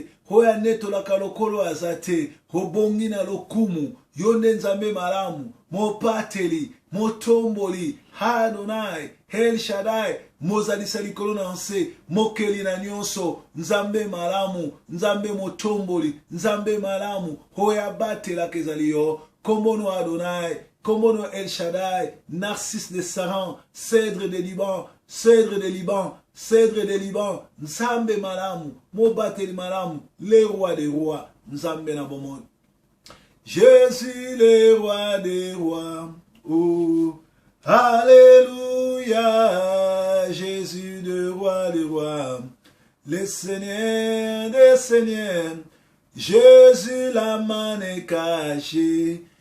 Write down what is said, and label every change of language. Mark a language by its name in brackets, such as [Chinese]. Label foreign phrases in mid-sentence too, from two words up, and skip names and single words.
[Lingala] hoya netolaka lokolo azate, hobongi na lokumu, yonde nzambe malamu, mopateli, motomboli, Adonai, El Shaddai, mozalisa likolo na nse, mokeli na nyonso, nzambe malamu, nzambe motomboli, nzambe malamu, hoya batelaka ezali yo, kombono Adonai, kombono El Shaddai, [French] Narcisse de Saran, cèdre de Liban, cèdre de Liban, cèdre de Liban, [Lingala] nzambe malamu, mobateli malamu, [French] le roi des rois, [Lingala] nzambe na bomoni. [French] Je suis le roi des rois, oh, alléluia, Jésus le roi des rois, le Seigneur des seigneurs, Jésus la main est cachée,